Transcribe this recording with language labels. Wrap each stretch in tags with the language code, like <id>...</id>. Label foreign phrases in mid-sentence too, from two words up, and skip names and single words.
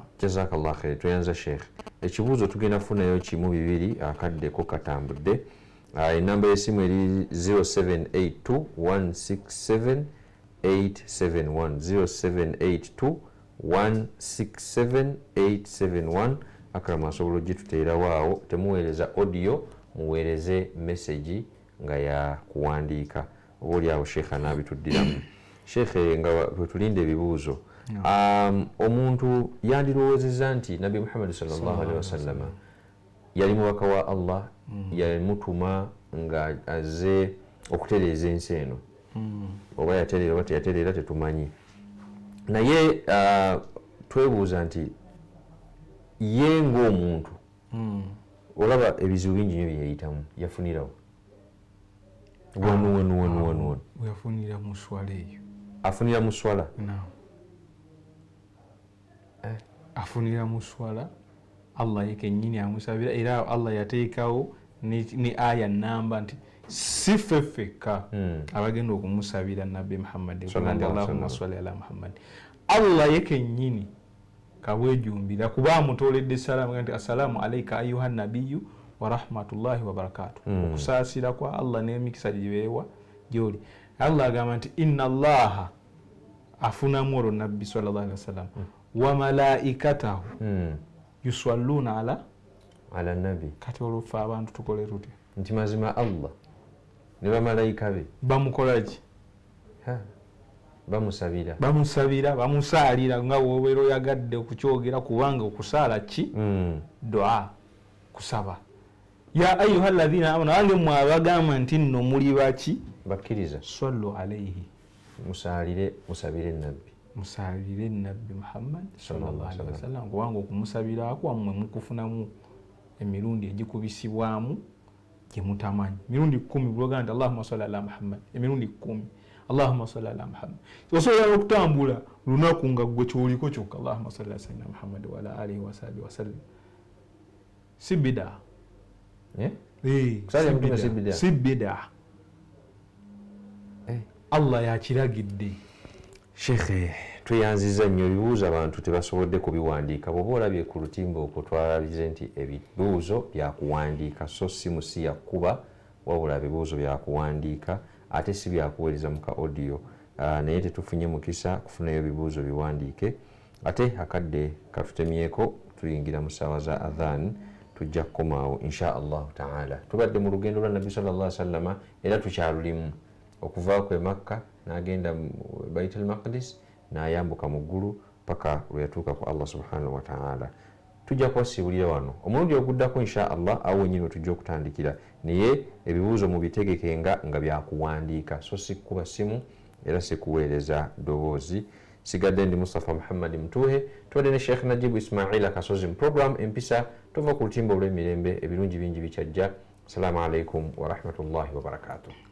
<ar>جزاك الله خير</ar> <lg>tuyanza sheikh ekibuuzo tugenda kufunayo kimu bibiri akaddeko katambudde enamba y'essimu eri 0782 167 871 akrama asobola ogituteerawo awo temuweereza audio muweereze message nga ya kuwandiika oba oli awo sheekha n'abituddiramu sheekhe nga bwetulinde ebibuuzo omuntu yandirowoozezza nti nabbi muhammad</lg> <ar>صلى الله عليه وسلم</ar> <lg>yali mubaka wa allah yamutuma nga azze okutereeza ensi eno oba yatereera oba teyatereera tetumanyi naye twebuuza nti ye ng'omuntu olaba ebizibu bingi nyo byeyayitamu yafunirawo wanu yafunira mu swala eyo afunira mu swala afunira mu swala allah yekennyini amusabira era allah yateekawo ni aya namba nti si ffeffekka abagenda okumusabira nabbi muhammad</lg> <ar>اللهم صل على محمد</ar> <lg>allah yekennyini kabwejumbira kuba amutoledde salaamu nti</lg> <ar>السلام عليك أيها النبي ورحمة الله وبركاته</ar> <lg>okusaasira kwa allah n'emikisa gibeewa gyoli allah agamba nti</lg> <ar>إن الله</ar> <lg>afunamu olwo nabbi</lg> <ar>صلى الله عليه وسلم وملائكته يصلون على</ar> <lg>nabi kati olwofe abantu tukole tutya nti mazima allah ne bamalayika be bamukolaki bamusabira bamusaalira nga wobeera oyagadde okukyogera kubanga okusaala ki dua kusaba</lg> <ar>يا أيها الذين آمنوا</ar> <lg>wange mwe abagamba nti nno muli baki bakkiriza</lg> <ar>صلوا عليه</ar> <lg>musabire nabbi muhammad</lg> <ar>صلى الله عليه وسلم</ar> <lg>kubanga okumusabira kwammwe mukufunamu emirundi egikubisibwamu gye mutamanyi mirundi 10 buloga nti</lg> <ar>اللهم صل على محمد</ar> <lg>emirundi 10</lg> <ar>اللهم صل على محمد</ar> <lg>osobola okutambula lunaku nga gwe kyoliko kyokka</lg> <ar>اللهم صل على سيدنا محمد وعلى آله وصحبه وسلم</ar> <lg>si bida Kusaalira</lg> <sw>mtume si bidaa. Si bidaa.</sw> <lg>Allah yakiragidde. Shekhe, tweyanziza nnyo ebibuuzo abantu tebasobodde kubiwandiika. Bw'oba olabye ku lutimba okwo twalabize nti ebibuuzo byakuwandiika so si musi yakuba wabula ebibuuzo byakuwandiika ate si byakuweereza mu ka audio. Naye tetufunye mukisa kufunayo ebibuuzo biwandiike. Ate akadde katutemyeko tuyingira mu ssaawa za adhan tujja kukomaawo</lg> <ar>إن شاء الله تعالى.</ar> <lg>Tubadde mu lugendo lwa nabbi</lg> <ar>صلى الله عليه وسلم</ar> <lg>era tukyalulimu okuvaako e Makka n'agenda Baitul Maqdis n'ayambuka mu ggulu paka lwe yatuuka ku Allah</lg> <ar>سبحانه وتعالى.</ar> <lg>Tujja kuwasibulira wano omulundi oguddako</lg> <ar>إن شاء الله</ar> <lg>awo nyine we tujja okutandikira naye ebibuuzo mubitegekenga nga byakuwandiika so si kuba simu era si kuweereza ddoboozi. Sigadde ndi Mustafa Muhammad Mtuhe tuwadde ne Sheikh Najibu Ismaila Kasozi mu program Empisa tuva ku lutimba olw'emirembe ebirungi bingi bikyajja.</lg> <ar>السلام عليكم ورحمة الله وبركاته.</ar>